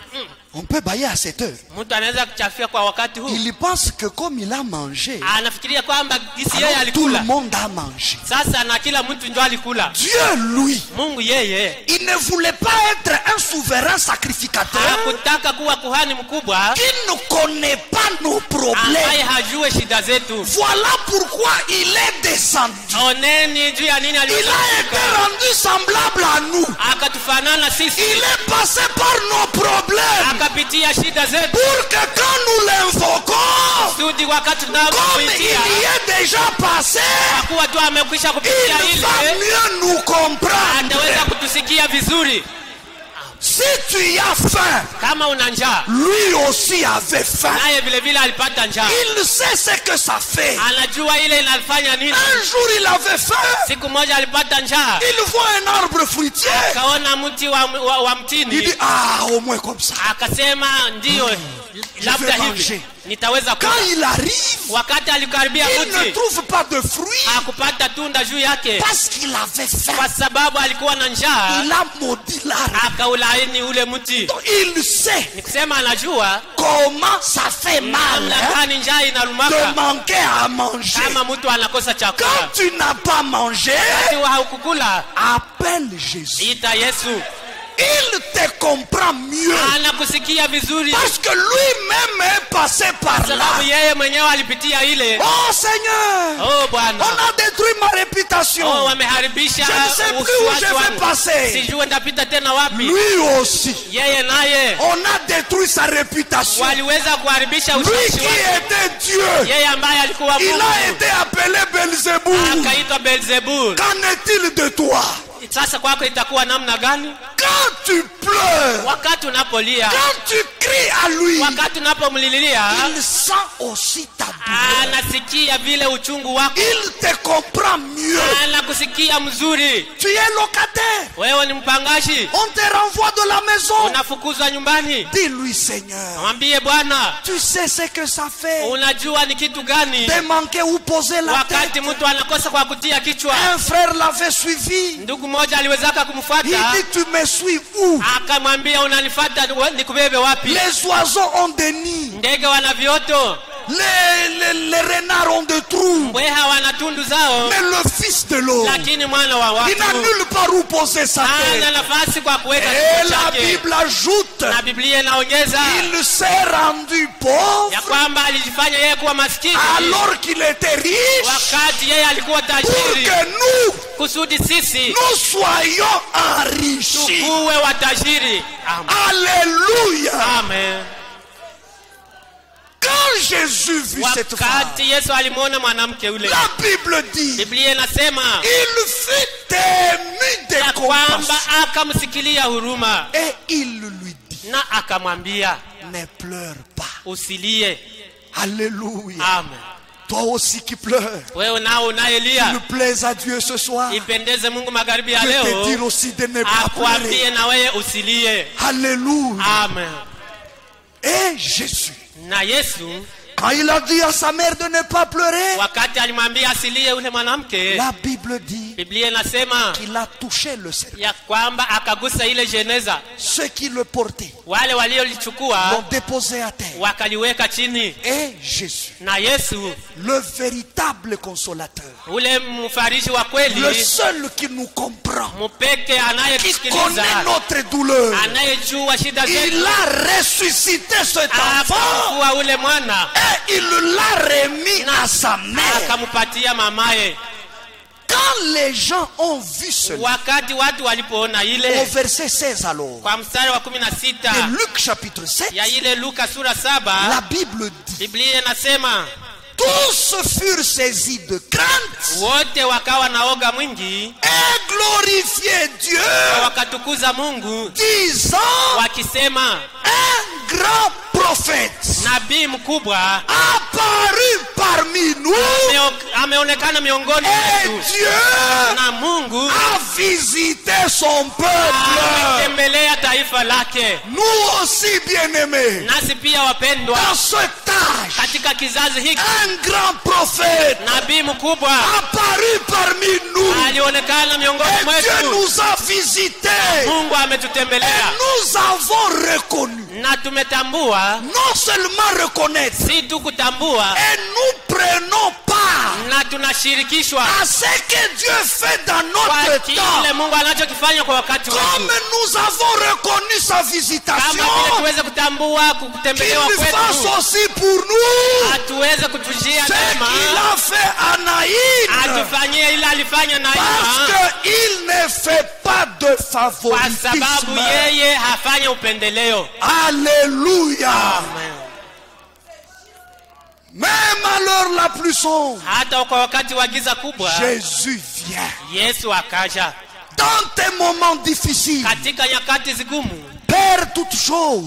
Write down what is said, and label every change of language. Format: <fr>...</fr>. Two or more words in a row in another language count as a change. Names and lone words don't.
<fr>on peut bailler à 7 h.</fr> <sw>mtu anaweza kuchafia kwa wakati huu.</sw> <fr>Il pense que comme il a mangé,</fr> <sw>Anafikiria kwamba gisi yeye</sw> <fr>alors tout le</fr> <sw>alikula,</sw> <fr>monde a mangé.</fr> <sw>sasa na kila mtu ndio alikula.</sw> <fr>Dieu, lui,</fr> <sw>Mungu yeye</sw> <fr>il ne voulait pas être un souverain sacrificateur</fr> <sw>hakutaka kuwa kuhani mkubwa</sw> <fr>qui ne connaît pas nos problèmes.</fr> <sw>ambaye hajue shida zetu.</sw> <fr>Voilà pourquoi il est descendu.</fr> <sw>Oneni juu ya nini</sw> <fr>Il a été</fr> <sw>alishuka,</sw> <fr>rendu semblable à nous.</fr> <sw>akatufanana sisi,</sw> <fr>Il est passé par nos problèmes</fr> <sw>akapitia shida zetu,</sw> <fr>pour que quand nous l'invoquons,</fr> <sw>kusudi wakati</sw> <fr>comme il</fr> <sw>tunapopitia</sw> <fr>y est déjà passé,</fr> <sw>kuwa tu amekwisha kupitia</sw> <fr>il va</fr> <sw>ile,</sw> <fr>mieux nous comprendre.</fr> <sw>ataweza kutusikia vizuri.</sw> <fr>Si tu y as faim,</fr> <sw>Kama una njaa,</sw> <fr>lui aussi avait faim.</fr> <sw>naye vile vile alipata njaa,</sw> <fr>Il sait ce que ça fait.</fr> <sw>anajua ile inafanya nini.</sw> <fr>Un jour il avait faim,</fr> <sw>Siku moja alipata njaa,</sw> <fr>il voit un arbre fruitier,</fr> <sw>akaona mti wa</sw> <fr>il</fr> <sw>mtini,</sw> <fr>dit ah, au moins comme ça.</fr> <sw>akasema ndio, labda</sw> <fr>vais</fr> <sw>hivi</sw> <fr>manger.</fr> <sw>nitaweza</sw> <fr>Quand</fr> <sw>kula.</sw> <fr>il arrive,</fr> <sw>Wakati alikaribia</sw> <fr>il ne</fr> <sw>mti,</sw> <fr>trouve pas de fruits</fr> <sw>hakupata tunda juu yake</sw> <fr>parce qu'il avait faim.</fr> <sw>kwa sababu alikuwa na njaa,</sw> <fr>Il a maudit l'arbre.</fr> <sw>akaulaani ule mti.</sw> <fr>Donc, il sait</fr> <sw>Ni kusema anajua</sw> <fr>comment ça fait mal</fr> <sw>namna gani njaa</sw> <fr>de</fr> <sw>inalumaka</sw> <fr>manquer à manger.</fr> <sw>kama mtu anakosa chakula.</sw> <fr>Quand tu n'as pas mangé,</fr> <sw>Ikiwa haukukula,</sw> <fr>appelle Jésus.</fr> <sw>ita Yesu,</sw> <fr>Il te comprend mieux</fr> <sw>anakusikia vizuri,</sw> <fr>parce que lui-même est passé par là.</fr> <sw>sababu yeye mwenyewe alipitia ile.</sw> <fr>Oh Seigneur,</fr> <sw>Oh Bwana,</sw> <fr>on a détruit ma réputation. oh Je</fr> <sw>wameharibisha</sw> <fr>ne sais plus où je vais passer.</fr> <sw>sijue ndapita tena wapi.</sw> <fr>Lui aussi,</fr> <sw>Yeye naye</sw> <fr>on a détruit sa réputation.</fr> <sw>waliweza kuharibisha</sw> <fr>Lui</fr> <sw>ushawishi</sw> <fr>qui</fr> <sw>wake.</sw> <fr>était Dieu,</fr> <sw>Yeye ambaye alikuwa</sw> <fr>il a</fr> <sw>Mungu</sw> <fr>été appelé Belzéboul.</fr> <sw>akaitwa Beelzebul.</sw> <fr>Qu'en est-il de toi?</fr> <sw>Sasa kwako itakuwa namna gani?</sw> <fr>Quand tu pleures,</fr> <sw>Wakati unapolia,</sw> <fr>quand tu cries à lui,</fr> <sw>wakati unapomlilia,</sw> <fr>il sent aussi ta douleur.</fr> <sw>anasikia vile uchungu wako,</sw> <fr>Il te comprend mieux.</fr> <sw>anakusikia mzuri.</sw> <fr>Tu es locataire.</fr> <sw>Wewe ni mpangaji,</sw> <fr>On te renvoie de la maison.</fr> <sw>unafukuzwa nyumbani.</sw> <fr>Dis-lui, Seigneur,</fr> <sw>Mwambie Bwana,</sw> <fr>tu sais ce que ça fait</fr> <sw>unajua ni kitu gani</sw> <fr>de manquer ou poser la tête.</fr> <sw>wakati mtu anakosa kwa kutia kichwa.</sw> <fr>Un frère l'avait suivi.</fr> <sw>Ndugu mmoja aliwezaka</sw> <fr>Il</fr> <sw>kumfuata,</sw> <fr>dit, tu me suis où?</fr> <sw>akamwambia unanifuata nikubebe wapi?</sw> <fr>Les oiseaux ont des nids.</fr> <sw>Ndege wana vioto,</sw> <fr>Les renards ont des trous.</fr> <sw>mbweha wana tundu zao,</sw> <fr>Mais le fils de l'homme,</fr> <sw>lakini mwana wa</sw> <fr>il n'a</fr> <sw>watu</sw> <fr>nulle part où poser sa</fr> <sw>hana</sw> <fr>tête.</fr> <sw>nafasi kwa kuweka</sw> <fr>Et</fr> <sw>kichwa</sw> <fr>la</fr> <sw>chake.</sw> <fr>Bible ajoute,</fr> <sw>Na Biblia inaongeza</sw> <fr>il s'est rendu</fr> <sw>ya</sw> <fr>pauvre</fr> <sw>kwamba alijifanya yeye kuwa maskini</sw> <fr>alors qu'il était riche</fr> <sw>wakati yeye alikuwa</sw> <fr>pour</fr> <sw>tajiri,</sw> <fr>que nous,</fr> <sw>kusudi sisi</sw> <fr>nous soyons enrichis.</fr> <sw>tukuwe watajiri. Amen.</sw> <fr>Alléluia.</fr> <sw>Amen.</sw> <fr>Quand Jésus vit cette femme,</fr> <sw>Wakati Yesu alimwona mwanamke yule,</sw> <fr>la Bible dit,</fr> <sw>Biblia inasema</sw> <fr>il fut ému de</fr> <sw>ya kwamba</sw> <fr>compassion</fr> <sw>akamsikilia huruma</sw> <fr>et il lui dit,</fr> <sw>na akamwambia</sw> <fr>ne pleure pas.</fr> <sw>usilie.</sw> <fr>Alléluia.</fr> <sw>Amen.</sw> <fr>Toi aussi qui pleures,</fr> <sw>Wewe nao unayelia,</sw> <fr>il plaise à Dieu ce soir.</fr> <sw>ipendeze Mungu magharibi ya</sw> <fr>Je te dire</fr> <sw>leo,</sw> <fr>aussi de ne pas</fr> <sw>akwambie</sw> <fr>pleurer.</fr> <sw>na wewe usilie.</sw> <fr>Alléluia.</fr> <sw>Amen.</sw> <fr>Et Jésus,</fr> <sw>Na Yesu</sw> <fr>quand il a dit à sa mère de ne pas pleurer,</fr> <sw>wakati alimwambia asilie yule mwanamke,</sw> <fr>la Bible dit,</fr> <sw>Biblia inasema</sw> <fr>qu'il a touché le serpent.</fr> <sw>ya kwamba akagusa ile jeneza.</sw> <fr>Ceux qui le portaient</fr> <sw>Wale waliolichukua</sw> <fr>l'ont déposé à terre.</fr> <sw>wakaliweka chini.</sw> <fr>Et Jésus,</fr> <sw>Na Yesu,</sw> <fr>le véritable consolateur,</fr> <sw>ule mfariji wa kweli,</sw> <fr>le seul qui nous comprend,</fr> <sw>mpeke</sw> <fr>qui</fr> <sw>anayetusikiliza,</sw> <fr>connaît notre douleur,</fr> <sw>anayejua shida zetu,</sw> <fr>il a ressuscité cet enfant</fr> <sw>akamfufua ule mwana</sw> <fr>et il l'a remis à sa mère.</fr> <sw>akampatia mamaye.</sw> <fr>Quand les gens ont vu cela,</fr> <sw>Wakati watu walipoona</sw> <fr>au</fr> <sw>ile,</sw> <fr>verset 16 alors,</fr> <sw>kwa mstari wa</sw> <fr>de</fr> <sw>16</sw> <fr>Luc chapitre 7,</fr> <sw>ya ile Luka sura 7,</sw> <fr>la Bible dit,</fr> <sw>Biblia inasema</sw> <fr>tous furent saisis de crainte</fr> <sw>wote wakawa na oga mwingi,</sw> <fr>et glorifiaient</fr> <sw>na</sw> <fr>Dieu,</fr> <sw>wakatukuza Mungu</sw> <fr>disant,</fr> <sw>wakisema,</sw> <fr>un grand prophète</fr> <sw>nabii mkubwa</sw> <fr>apparu parmi nous</fr> <sw>ameonekana miongoni</sw> <fr>et</fr> <sw>mwetu,</sw> <fr>Dieu</fr> <sw>na Mungu</sw> <fr>a visité son peuple.</fr> <sw>ametembelea taifa lake.</sw> <fr>Nous aussi, bien-aimés,</fr> <sw>Nasi pia wapendwa,</sw> <fr>dans cet âge,</fr> <sw>katika kizazi hiki</sw> <fr>un grand prophète</fr> <sw>nabii mkubwa</sw> <fr>apparu parmi nous</fr> <sw>alionekana miongoni</sw> <fr>et Dieu</fr> <sw>mwetu.</sw> <fr>nous a visités.</fr> <sw>Mungu</sw> <fr>Et</fr> <sw>ametutembelea</sw> <fr>nous avons reconnu,</fr> <sw>na tumetambua,</sw> <fr>non seulement reconnaître,</fr> <sw>si tu kutambua,</sw> <fr>et nous prenons part</fr> <sw>na tunashirikishwa</sw> <fr>à ce que Dieu fait dans</fr> <sw>kwa</sw> <fr>notre</fr> <sw>kile</sw> <fr>temps.</fr> <sw>Mungu anachokifanya kwa wakati</sw> <fr>Comme</fr> <sw>wetu,</sw> <fr>nous avons reconnu sa</fr> <sw>kama</sw> <fr>visitation,</fr> <sw>vile tuweze kutambua</sw> <fr>qu'il</fr> <sw>kutembelewa</sw> <fr>fasse</fr> <sw>kwetu,</sw> <fr>aussi pour nous</fr> <sw>atuweze kutujia</sw> <fr>ce qu'il</fr> <sw>neema,</sw> <fr>a fait à Naïm.</fr> <sw>atufanyie ile alifanya na</sw> <fr>Parce</fr> <sw>Ima,</sw> <fr>qu'il ne fait pas de</fr> <sw>kwa sababu</sw> <fr>favoritisme.</fr> <sw>yeye hafanya upendeleo.</sw> <fr>Alléluia.</fr> <sw>Amen.</sw> <fr>Même à l'heure la plus sombre,</fr> <sw>Hata kwa wakati wa giza kubwa,</sw> <fr>Jésus vient.</fr> <sw>Yesu akaja.</sw> <fr>Dans tes moments difficiles,</fr> <sw>Katika nyakati zigumu,</sw> <fr>perds toutes choses,</fr>